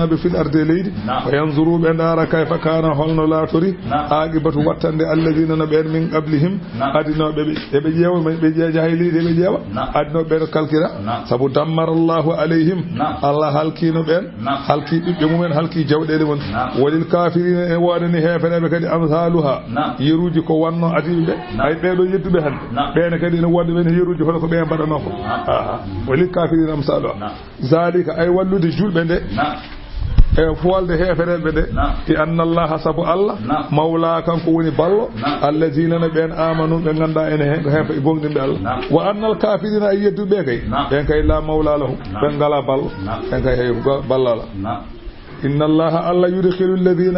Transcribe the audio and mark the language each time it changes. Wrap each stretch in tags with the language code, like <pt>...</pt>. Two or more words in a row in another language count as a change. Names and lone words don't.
<ff>be</ff> <ar>في الأرض</ar> <ff>leydi</ff> <ar>فينظروا</ar> <ff>be dara</ff> <ar>كيف كان</ar> <ff>holno latori</ff> <ar>عاقبة</ar> <ff>wattande</ff> <ar>الذين من قبلهم</ar> <ff>adino be jeewa be jahili be jeewa adino be kalkira sabu</ff> <ar>دمر الله عليهم</ar> <ff>Allah halkino ben halki bibbe mumen halki jawdede won</ff> <ar>وللكافرين</ar> <ff>e wadani hefere be kadi</ff> <ar>أمثالها</ar> <ff>yeruji ko wanno adibe ay be do yeddube hande be kadi no wadde ben yeruji hono ko be badano ko</ff> <ar>وللكافرين أمثالها ذلك</ar> <ff>ay wallude julbe de e fuwalde hefereɓe de</ff> <ar>بأن الله</ar> <ff>sabu</ff> <ar>الله مولى</ar> <ff>kanko woni ballo</ff> <ar>الذين</ar> <ff>ɓen</ff> <ar>آمنوا</ar> <ff>ɓe ganda ene heefa e gonɗinɓe allah</ff> <ar>وأن الكافرين</ar> <ff>ay yedduɓe kay ɓen kay</ff> <ar>لا مولى لهم</ar> <ff>ɓen ngala ballo ɓen kay hay ballala</ff> <ar>إن الله الله يدخل الذين</ar>